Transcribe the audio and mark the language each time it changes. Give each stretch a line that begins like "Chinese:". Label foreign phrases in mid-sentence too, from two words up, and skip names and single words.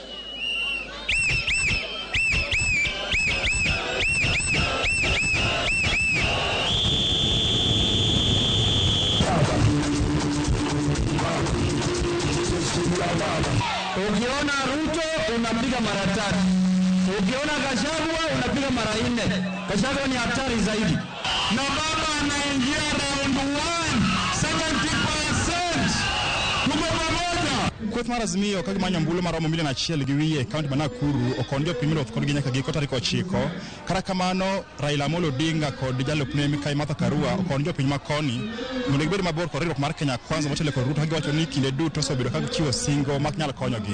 Swahili: Ukiona Ruto unapiga mara 3. Ukiona Gachagua unapiga mara 4. Gachagua ni hatari zaidi. Na baba anaingia round 1, 70%. Tuko pamoja.
Luo (Kenya and Tanzania): Kweth mar Azimio ka gimanyo ombulu maromo milion 1 gi wiye kaunti ma Nakuru okondio piny ruoth kod nyaka giko tarik 9. Kata kamano Raila Amolo Odinga kod jalupne Mikai Martha Karua okondio piny makoni mondo gibed mabor kod riwruok mar Kenya Kwanza motelo kod Ruto ka giwacho ni kinde duto osebedo ka gichiwo singo mak nyalo konyogi.